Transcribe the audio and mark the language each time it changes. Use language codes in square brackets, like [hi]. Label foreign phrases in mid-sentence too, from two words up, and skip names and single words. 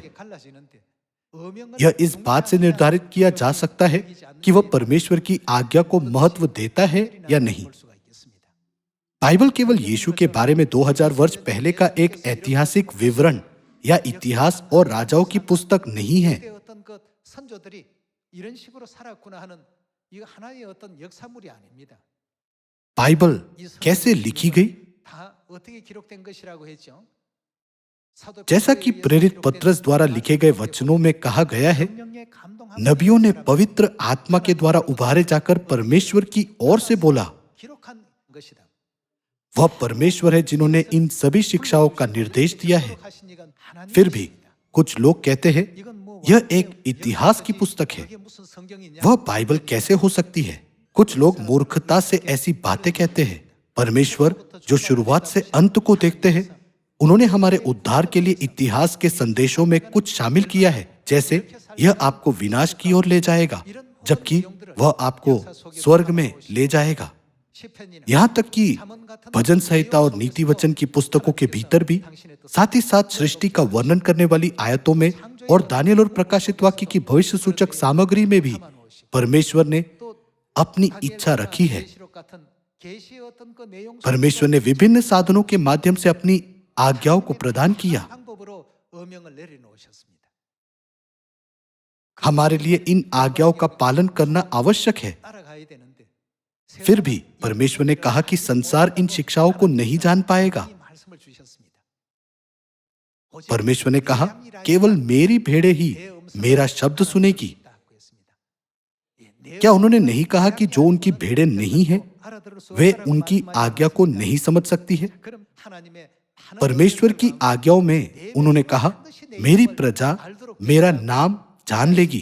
[hi] यह इस बात से निर्धारित किया जा सकता है कि वह परमेश्वर की आज्ञा को महत्व देता है या नहीं। बाइबल केवल यीशु के बारे में 2000 वर्ष पहले का एक ऐतिहासिक विवरण या इतिहास और राजाओं की पुस्तक नहीं है। [ko] 그때 어떤 그 선조들이 이런 식으로 살았구나 하는 이거 하나의 어떤 역사물이 아닙니다. [hi] बाइबल [ko] 이 [hi] कैसे लिखी गई? [ko] 다 어떻게 기록된 것이라고 했죠? 사도 [hi] जैसा कि [ko] 베드로에게 [hi] प्रेरित [ko] 기록된 [hi] पत्रस द्वारा लिखे गए वचनों में कहा गया है, [ko] 성령의 감동함 [hi] नबियों ने पवित्र आत्मा के द्वारा उभारे जाकर परमेश्वर की ओर से बोला। [ko] 기록한 것이다. [hi] वह परमेश्वर है जिन्होंने इन सभी शिक्षाओं का निर्देश दिया है। [ko] 기록하신 이건 하나님이십니다. [hi] फिर भी कुछ लोग कहते हैं [ko] 이건 뭐 [hi] यह एक इतिहास की पुस्तक है, [ko] 그게 무슨 성경이냐? [hi] वह बाइबल कैसे हो सकती है? कुछ लोग मूर्खता से ऐसी बातें कहते हैं। परमेश्वर जो शुरुआत से अंत को देखते हैं, उन्होंने हमारे उद्धार के लिए इतिहास के संदेशों में कुछ शामिल किया है, जैसे यह आपको विनाश की ओर ले जाएगा जबकि वह आपको स्वर्ग में ले जाएगा। [ko] 시편이나 [hi] यहाँ तक कि भजन संहिता और नीति वचन की पुस्तकों के भीतर भी, साथ ही साथ सृष्टि का वर्णन करने वाली आयतों में और दानियल और प्रकाशित वाक्य की भविष्य सूचक सामग्री में भी परमेश्वर ने अपनी इच्छा रखी है। [ko] 계시록 같은 계시의 어떤 그 내용 [hi] परमेश्वर ने विभिन्न साधनों के माध्यम से अपनी आज्ञाओं को प्रदान किया। [ko] 방법으로 어명을 내려놓으셨습니다. [hi] हमारे लिए इन आज्ञाओं का पालन करना आवश्यक है। [ko] 따라가야 되는데 [hi] फिर भी परमेश्वर ने कहा कि संसार इन शिक्षाओं को नहीं जान पाएगा। [ko] 이 말씀을 주셨습니다. [hi] परमेश्वर ने कहा, केवल मेरी भेड़ें ही मेरा शब्द सुनेगी। क्या उन्होंने नहीं कहा कि जो उनकी भेड़ें नहीं हैं, वे उनकी आज्ञा को नहीं समझ सकती है? परमेश्वर की आज्ञाओं में उन्होंने कहा, मेरी प्रजा मेरा नाम जान लेगी।